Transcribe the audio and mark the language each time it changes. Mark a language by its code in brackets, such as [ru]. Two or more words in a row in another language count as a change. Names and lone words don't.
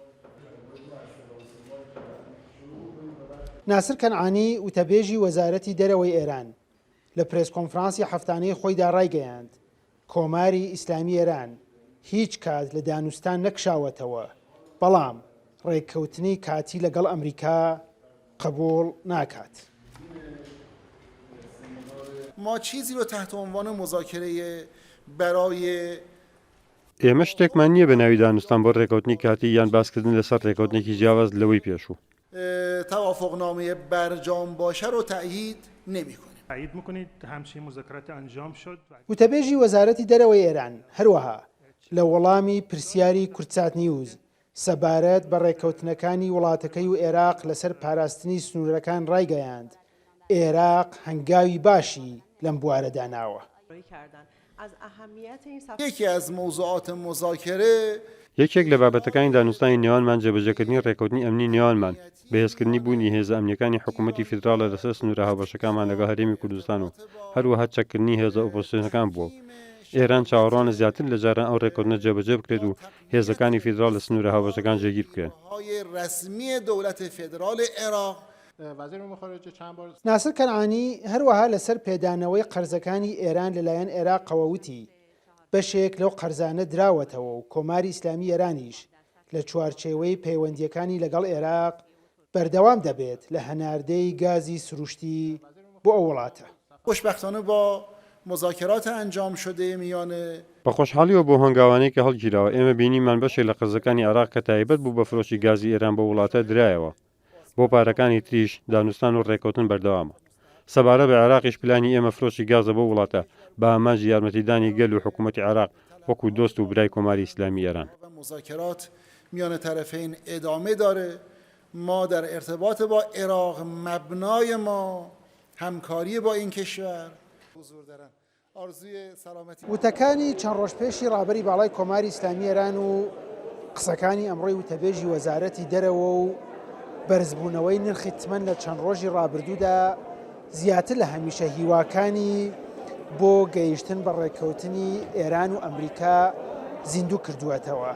[ckb] ناسر کەنعانی وتەبێژی وەزارەتی دەرەوەی ئێران لە پرێس کۆنفرانسی هەفتانەی خۆیدا ڕایگەیاند کۆماری ئیسلامی ئێران هیچ کات لە دانوستان نەکشاوەتەوە، بەڵام ڕێککەوتنی کاتی لەگەڵ ئەمریکا قبول ناکات. [fa] ما چیزی رو تحت عنوان مذاکره برای [ckb] ئێمە شتێکمان نییە بە ناوی دانوستان بۆ ڕێکەوتنی کاتی یان باسکردن لەسەر ڕێکەوتنێکی جیاواز لەوەی پێشوو. [fa] توافقنامه برجام باشه رو تأیید نمی‌کنیم. تایید میکنید همچین مذاکرات انجام شد. [ckb] وتەبێژی وەزارەتی دەرەوەی ئێران هەروەها لە وەڵامی پرسیاری کورتسات نیوز سەبارەت بە ڕێکەوتنەکانی وڵاتەکەی و عێراق لەسەر پاراستنی سنوورەکان ڕایگەیاند عێراق هەنگاوی باشی لەم بوارەدا ناوە. [fa] یکی از موضوعات مذاکره [ckb] یەکێک لە بابەتەکانی دانوستانی نێوانمان جێبەجێکردنی ڕێکەوتنی ئەمنی نێوانمان بەهێزکردنی بوونی هێزە ئەمنیەکانی حکوومەتی فیدراڵە لەسەر سنوورە هاوبەشەکانمان لەگەڵ هەرێمی کوردستان و هەروەها چەککردنی هێزە ئۆپۆزیسیۆنەکان بووە. ئێران چاوەڕوانە زیاتر لە جاران ئەو ڕێکەوتنە جێبەجێ بکرێت و هێزەکانی فیدراڵ لە سنوورە هاوبەشەکان جێگیر بکرێن. [fa] رسمی دولت فدرال عراق [ckb] ناسر کەنعانی هەروەها لەسەر پێدانەوەی قەرزەکانی ئێران لەلایەن عێراقەوە وتی بەشێک لەو قەرزانە دراوەتەوە و کۆماری ئیسلامی ئێرانیش لە چوارچێوەی پەیوەندیەکانی لەگەڵ عێراق بەردەوام دەبێت لە هەناردەی گازی سروشتی بۆ ئەو وڵاتە. [fa] خوشبختانه با مذاکرات انجام شده میان [ckb] بە خۆشحالیەوە بۆ هەنگاوانەی کە هەڵگیراوە ئێمە بینیمان بەشێک لە قەرزەکانی عێراق کە تایبەت بوو بە فرۆشی گازی ئێران بە وڵاتە درایەوە. بۆ پارەکانی تریش دانوستان و ڕێکەوتن بەردەوامە. سەبارە بە عێراقیش پلانی ئێمە فرۆشی گازە بۆ وڵاتە بە ئاماژی یارمەتیدانی گەل و حکوومەتی عێراق وەکو دۆست و برای کۆماری ئیسلامی ئێران. [fa] مذاکرات میان طرفین ادامه داره. ما در ارتباط با عراق مبنای ما همکاری با این کشور حضور دارن. آرزوی سلامتی [ckb] وتەکانی چەند ڕۆژ پێشی ڕابەری باڵای کۆماری ئیسلامی ئێران و قسەکانی ئەمڕۆی وتەبێژی وەزارەتی دەرەوە و بەرزبوونەوەی نرخی تمەن لە چەند ڕۆژی ڕابردوودا زیاتر لە هەمیشە هیواکانی بۆ گەیشتن بە ڕێکەوتنی ئێران و ئەمریکا زیندوو کردووەتەوە.